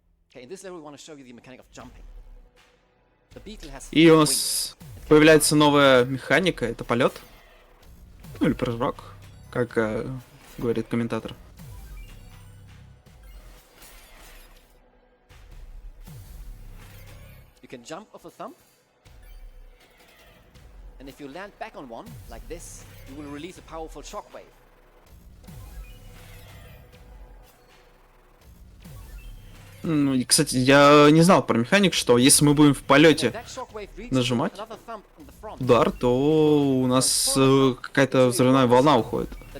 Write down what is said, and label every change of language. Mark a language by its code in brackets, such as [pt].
[en] Okay, in this level we want to show you the mechanic of jumping. The beetle has [ru] И у нас появляется новая механика, это полет. Ну или прыжок, как говорит комментатор. [en] You can jump off a thump, and if you land back on one, like this, you will release a powerful shockwave. [ru] Ну и, кстати, я не знал про механик, что если мы будем в полете нажимать удар, то у нас какая-то взрывная волна уходит.